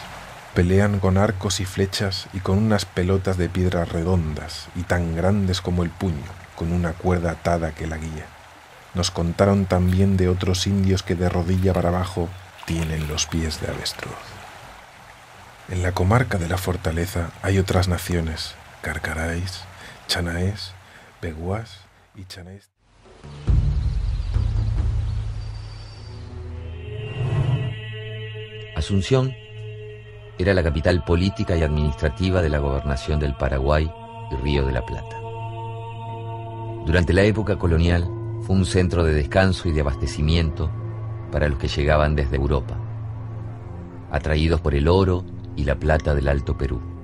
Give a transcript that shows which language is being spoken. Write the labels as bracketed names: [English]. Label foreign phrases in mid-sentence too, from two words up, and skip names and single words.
[Spanish] Pelean con arcos y flechas y con unas pelotas de piedras redondas y tan grandes como el puño, con una cuerda atada que la guía. Nos contaron también de otros indios que de rodilla para abajo tienen los pies de avestruz. En la comarca de la fortaleza hay otras naciones, carcaráis, chanaés, beguás y chanés. Asunción era la capital política y administrativa de la gobernación del Paraguay y Río de la Plata. Durante la época colonial fue un centro de descanso y de abastecimiento para los que llegaban desde Europa, atraídos por el oro y la plata del Alto Perú.